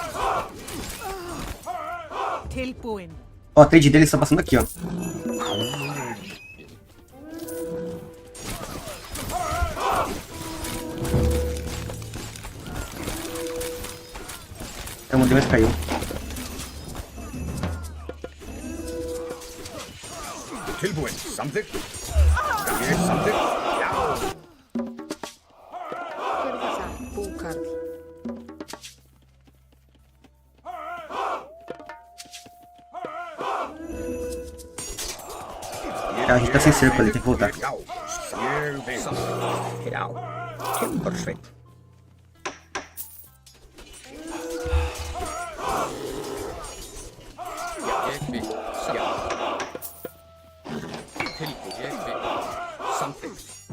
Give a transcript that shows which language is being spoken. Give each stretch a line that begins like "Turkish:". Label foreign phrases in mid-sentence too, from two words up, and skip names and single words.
Icelandic: Tilbúin.
Portuguese: Ó, a trade deles tá passando aqui, ó. É uma mais caiu.
Icelandic: Tilbúin. Samþykkt. Ég samþykkt. Já. Hver var það? Búkarl.
Portuguese: A gente tá sem cerco ali, tem que voltar.
Icelandic: Já. Ég vil. Já, timbursveit. Ég vil. Já. Tilbúin. Ég vil. Samþykkt.